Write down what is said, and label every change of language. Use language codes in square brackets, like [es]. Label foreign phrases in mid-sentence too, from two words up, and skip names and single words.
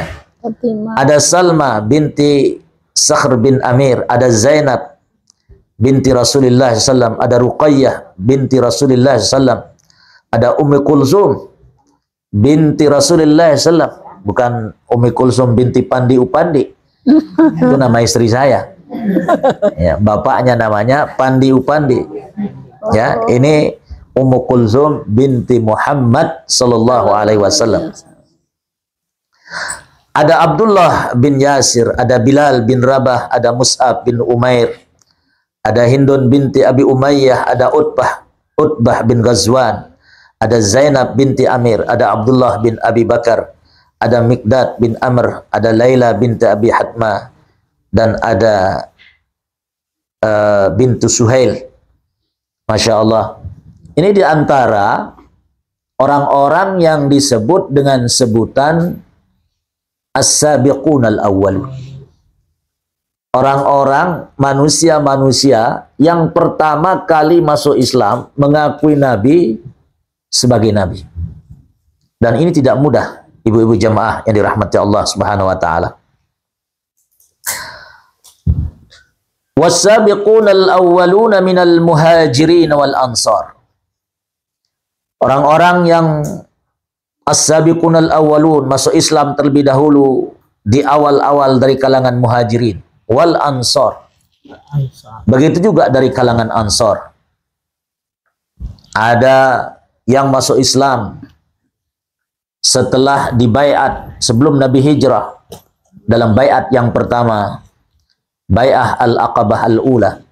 [id] Ada Salma binti Sakhr bin Amir, ada Zainab binti Rasulullah SAW, ada Ruqayyah binti Rasulullah SAW, ada Ummi Kulsum binti Rasulullah SAW. Bukan Ummi Kulsum binti Pandi Upandi. Itu nama istri saya. Ya, bapaknya namanya Pandi Upandi. Ya, ini Ummu Kulsum binti Muhammad [ar] صلى الله عليه وسلم. [id] Ada Abdullah bin Yasir, ada Bilal bin Rabah, ada Mus'ab bin Umair, ada Hindun binti Abi Umayyah, ada Utbah bin Ghazwan, ada Zainab binti Amir, ada Abdullah bin Abi Bakar, ada Miqdad bin Amr, ada Laila binti Abi Hatma, dan ada bintu Suhail. [ar] ما شاء الله. [id] Ini diantara orang-orang yang disebut dengan sebutan [ar] السابقون الأول. [id] Orang-orang, manusia-manusia yang pertama kali masuk Islam, mengakui Nabi sebagai Nabi. Dan ini tidak mudah, ibu-ibu jamaah yang dirahmati Allah [ar] سبحانه وتعالى. والسابقون الأولون من المهاجرين والأنصار. [id] Orang-orang yang [ar] السابقون الأولون [id] masuk Islam terlebih dahulu di awal-awal dari kalangan [ar] المهاجرين والأنصار. [id] Begitu juga dari kalangan ansar. Ada yang masuk Islam setelah dibaiat sebelum Nabi hijrah, dalam baiat yang pertama, [ar] بيعة العقبة الأولى.